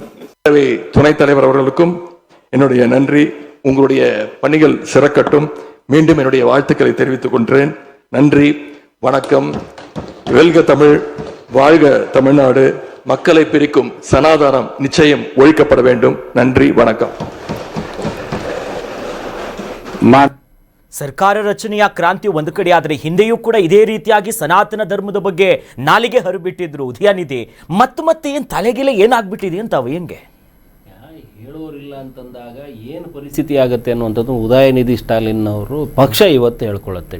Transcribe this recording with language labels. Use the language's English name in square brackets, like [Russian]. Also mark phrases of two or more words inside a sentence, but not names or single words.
[Tamil] துணைத் தலைவர் அவர்களுக்கும் என்னுடைய நன்றி. உங்களுடைய பணிகள் சிறக்கட்டும். மீண்டும் என்னுடைய வாழ்த்துக்களை தெரிவித்துக் கொள்கிறேன். நன்றி, வணக்கம். வெல்க தமிழ், வாழ்க தமிழ்நாடு. மக்களை பிரிக்கும் சனாதனம் நிச்சயம் ஒழிக்கப்பட வேண்டும். நன்றி, வணக்கம். [Kannada] ಸರ್ಕಾರ ರಚನೆಯ ಕ್ರಾಂತಿ ಒಂದು ಕಡೆ ಆದರೆ ಹಿಂದೆಯೂ ಕೂಡ ಇದೇ ರೀತಿಯಾಗಿ ಸನಾತನ ಧರ್ಮದ ಬಗ್ಗೆ ನಾಲಿಗೆ ಹರಿಬಿಟ್ಟಿದ್ರು ಉದಯನಿಧಿ. ಮತ್ತೆ ಏನ್ ತಲೆಗೆಲೆ ಏನಾಗ್ಬಿಟ್ಟಿದೆ ಅಂತ ಅವ ಹೆಂಗೆ ಹೇಳೋರಿಲ್ಲ ಅಂತಂದಾಗ ಏನು ಪರಿಸ್ಥಿತಿ ಆಗುತ್ತೆ ಅನ್ನುವಂಥದ್ದು ಉದಯನಿಧಿ ಸ್ಟಾಲಿನ್ ಅವರು ಪಕ್ಷ ಇವತ್ತು ಹೇಳ್ಕೊಳ್ಳುತ್ತೆ.